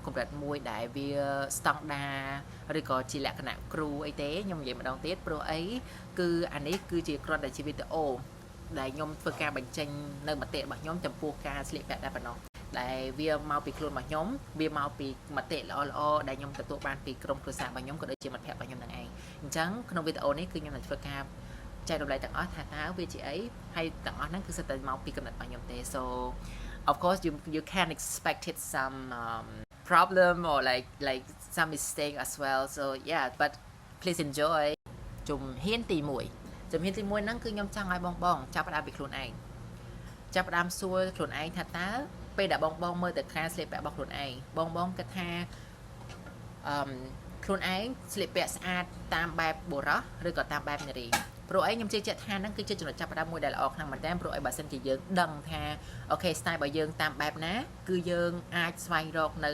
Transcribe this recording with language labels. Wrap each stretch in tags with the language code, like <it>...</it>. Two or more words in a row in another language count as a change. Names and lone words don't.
<km>កម្រិតមួយដែលវា standard ឬក៏ជាលក្ខណៈគ្រូអីទេខ្ញុំនិយាយម្ដងទៀតព្រោះអីគឺអានេះគឺជាគ្រាន់តែជាវីដេអូដែលខ្ញុំធ្វើការបញ្ចេញនៅមតិរបស់ខ្ញុំចំពោះការស្លៀកពាក់តែប៉ុណ្ណោះដែលវាមកពីខ្លួនរបស់ខ្ញុំវាមកពីមតិល្អៗដែលខ្ញុំទទួលបានពីក្រុមគ្រួសាររបស់ខ្ញុំក៏ដូចជាមិត្តភក្តិរបស់ខ្ញុំនឹងឯងអញ្ចឹងក្នុងវីដេអូនេះគឺខ្ញុំនឹងធ្វើការចែករំលែកទាំងអស់ថាតើវាជាអីហើយទាំងអស់ហ្នឹងគឺសិតតែមកពីកំណត់របស់ខ្ញុំទេ</km> <en>so of course you can expect it some problem or like some mistake as well so yeah but please enjoy</en> <km>ជំហានទី1ហ្នឹងគឺខ្ញុំចង់ឲ្យបងចាប់ផ្ដើមពីខ្លួនឯងចាប់ផ្ដើមសួរខ្លួនឯងថាតើពេលដែលបងមើលទៅការស្លៀកពាក់របស់ខ្លួនឯងបងគិតថា ខ្លួនឯងស្លៀកពាក់ស្អាតតាមបែបបុរសឬក៏តាមបែបនារីព្រោះអីខ្ញុំជឿជាក់ថាហ្នឹងគឺជាចំណុចចាប់ផ្ដើមមួយដែលល្អខ្លាំងមែនតើព្រោះអីបើសិនជាយើងដឹងថាអូខេ style របស់យើងតាមបែបណាគឺយើងអាចស្វែងរកនៅ</km>